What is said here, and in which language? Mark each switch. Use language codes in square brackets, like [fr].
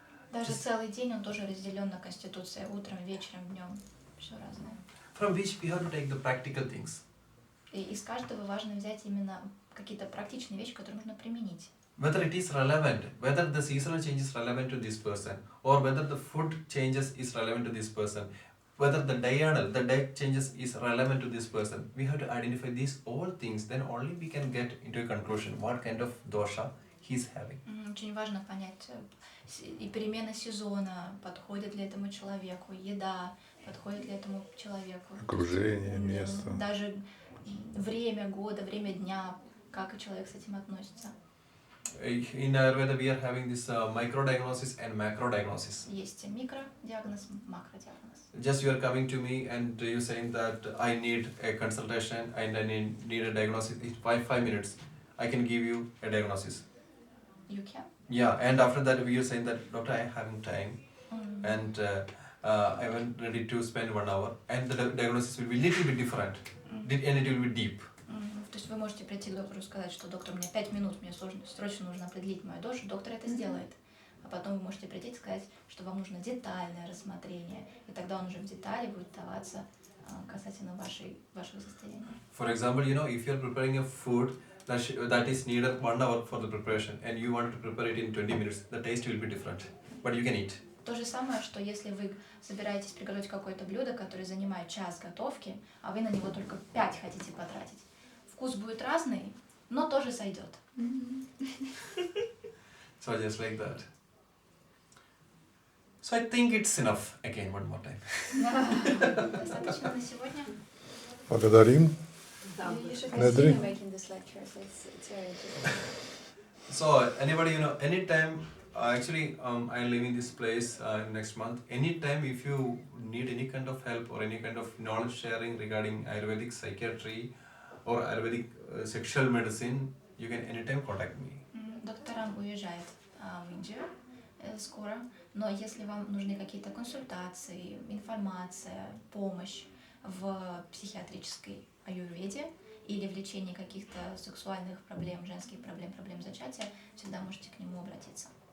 [ru] Даже целый день он тоже разделен на конституции, утром, вечером, днем, все разное. [en] From which we have to take the practical things. [ru] И из каждого важно взять именно какие-то практичные вещи, которые нужно применить. [en] Whether it is relevant, whether the seasonal change is relevant to this person, or whether the food changes is relevant to this person, whether the diet changes is relevant to this person. We have to identify these all things, then only we can get into a conclusion what kind of dosha he is having. [ru] Очень важно понять и перемена сезона, подходит ли этому человеку, еда, подходит ли этому человеку. Окружение, место. Даже время года, время дня, как человек с этим относится. [en] In Ayurveda, we are having this micro-diagnosis and macro-diagnosis. [ru] Есть микродиагноз, макродиагноз. [en] Just you are coming to me and you saying that I need a consultation and I need a diagnosis. In 5 minutes, I can give you a diagnosis. You can? Yeah, and after that we are saying that, doctor, I am having time and I am ready to spend 1 hour, and the diagnosis will be little bit different and it will be deep. [ru] То есть вы можете прийти к доктору и сказать, что доктор, у меня 5 минут, мне срочно нужно определить мою дошу, доктор это сделает. А потом вы можете прийти и сказать, что вам нужно детальное рассмотрение, и тогда он уже в детали будет даваться касательно вашего состояния. [en] For example, you know, if you are preparing a food that is needed 1 hour for the preparation and you want to prepare it in 20 minutes, the taste will be different, but you can eat. [ru] То же самое, что если вы собираетесь приготовить какое-то блюдо, которое занимает час готовки, а вы на него только 5 хотите потратить, вкус будет разный, но тоже сойдет. [en] So just like that. So I think it's enough. Again, one more time. [ru] Достаточно на сегодня. Благодарим. [en] You should [ru] Дверей. [en] continue making this lecture. It's very interesting. So anybody, you know, anytime, actually, I'm leaving this place next month. Anytime, if you need any kind of help or any kind of knowledge sharing regarding Ayurvedic psychiatry or Ayurvedic sexual medicine, you can anytime contact me. [ru] Докторам уезжает в Индию скоро, но если вам нужны какие-то консультации, информация, помощь в психиатрической аюрведе или в лечении каких-то сексуальных проблем, женских проблем, проблем зачатия, всегда можете к нему обратиться.